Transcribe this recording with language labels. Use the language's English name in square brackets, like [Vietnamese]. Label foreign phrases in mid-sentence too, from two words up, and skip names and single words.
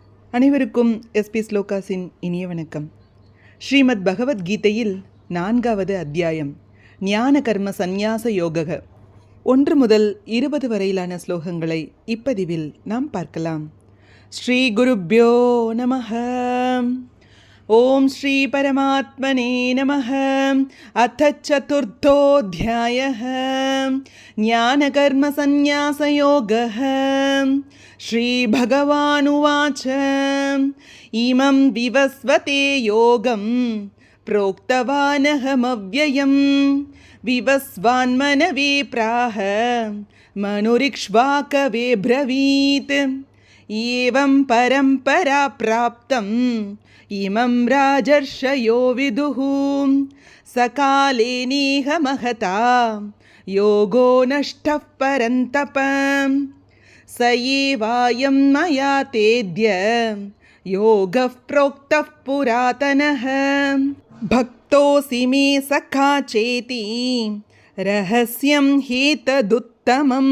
[Tamil] அனைவருக்கும் எஸ்பி ஸ்லோகாஸின் இனிய வணக்கம். ஸ்ரீமத் பகவத்கீதையில் 4வது அத்தியாயம் ஞான கர்ம சந்நியாச யோக 1 முதல் 20 வரையிலான ஸ்லோகங்களை இப்பதிவில் நாம் பார்க்கலாம். [Sanskrit] श्री गुरुभ्यो नमः। ॐ श्री परमात्मने नमः. अथ चतुर्थोऽध्यायः ज्ञान कर्म संन्यास योगः. श्रीभगवानुवाच इमं विवस्वते योगं प्रोक्तवानहमव्ययं विवस्वान्मनवे प्राह मनुरिक्ष्वाकवे ब्रवीत् एवं परम्परा प्राप्तम् इमं राजर्षयो विदुः सकाले नेह महता योगो नष्टः परन्तप स एवायं मया तेद्य योगः प्रोक्तः पुरातनः भक्तोऽसि मे सखा चेति रहस्यं ह्येतदुत्तमम्.